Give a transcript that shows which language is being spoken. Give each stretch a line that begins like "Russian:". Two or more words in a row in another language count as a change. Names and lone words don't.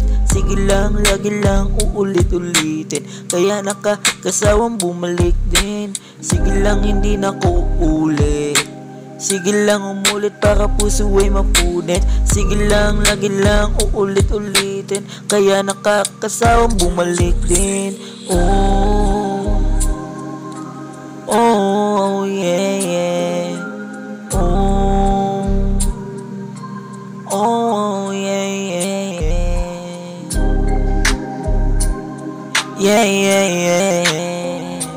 Filipino: Sige lang, lagi lang uulit-ulitin, kaya nakakasawang bumalik din. Sige lang, hindi na ako uulit. Sige lang, umulit para puso ay mapunit. Sige lang, lagi lang uulit-ulitin, kaya nakakasawang bumalik din.
English: Oh, oh, yeah, yeah. Oh, oh, yeah, yeah, yeah. Yeah, yeah, yeah.